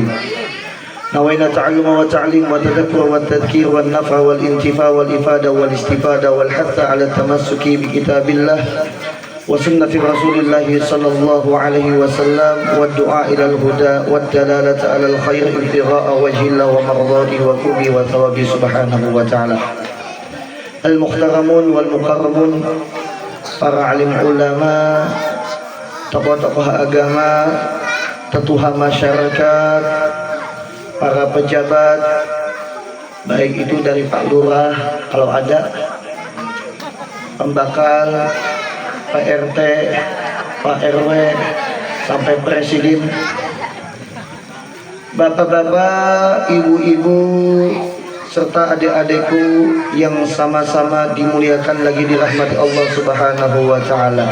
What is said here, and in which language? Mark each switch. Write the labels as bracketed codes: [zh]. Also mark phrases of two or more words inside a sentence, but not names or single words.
[ar] نوينا تعلم وتعليم وتذكر والتذكير والنفع والانتفاع والإفادة والاستفادة والحث على التمسك بكتاب الله وسنة رسول الله صلى الله عليه وسلم والدعاء إلى الهدى والدلالة على الخير ابتغاء وجه الله ومرضاته وقربه وثوابه سبحانه وتعالى. المحترمون والمكرمون, [id] para alim ulama, tokoh-tokoh agama, tetuha masyarakat, para pejabat, baik itu dari Pak Lurah kalau ada, pembakal, Pak RT, Pak RW, sampai Presiden, bapak-bapak, ibu-ibu, serta adik-adikku yang sama-sama dimuliakan lagi dirahmati [ar] الله سبحانه وتعالى.